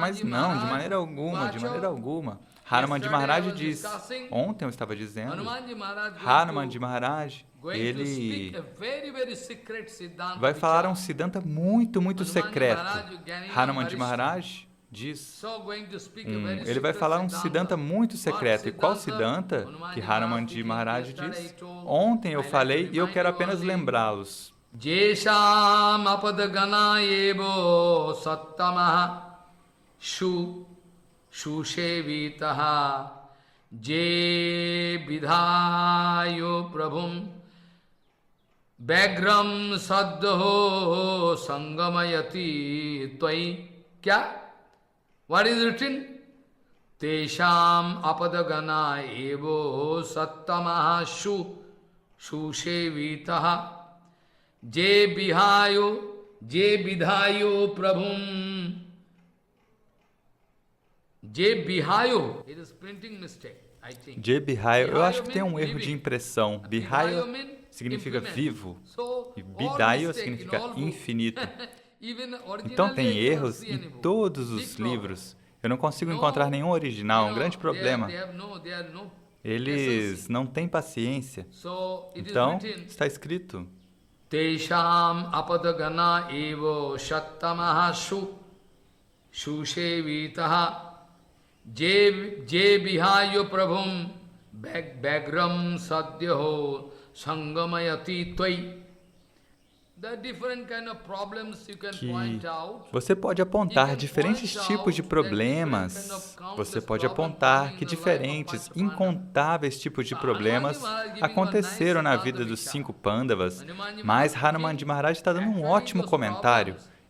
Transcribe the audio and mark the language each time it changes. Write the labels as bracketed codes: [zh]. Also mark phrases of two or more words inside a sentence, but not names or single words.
[pt] Mas não, de maneira alguma, de maneira alguma. Hanumanji Maharaj diz, ontem eu estava dizendo, Hanumanji Maharaj, ele vai falar um Siddhanta muito secreto. Hanumanji Maharaj diz, ele vai falar um Siddhanta muito secreto. E qual Siddhanta que Hanumanji Maharaj diz? Ontem eu falei e eu quero apenas lembrá-los. [sa] Jesham apadagana evo sattamaha Shushevitaha Je vidhayo prabhum Bagram sadho sangamayati tvai. [hi] Kya? [en] What is written? [sa] Tesham apadagana evo sattamaha Shushevitaha Je vidhayo prabhum. Je Bihayo. [en] It is printing mistake, I think. [sa] Je Bihayo, [pt] eu acho que tem um erro de impressão. Bihayo significa vivo e Bidayo significa infinito. Então tem erros em todos os livros. Eu não consigo encontrar nenhum original, um grande problema. Eles não têm paciência. Então, está escrito. [sa] Tesham apadagana evo shattamaha Shushevitaha Je Bihayo Prabhum Bagram Sadhyaho Sangamayati Tvai. [pt] Que você pode apontar diferentes tipos de problemas. Você pode apontar que diferentes, incontáveis tipos de problemas aconteceram na vida dos 5 Pandavas. Mas Hanumanji Maharaj está dando um ótimo comentário.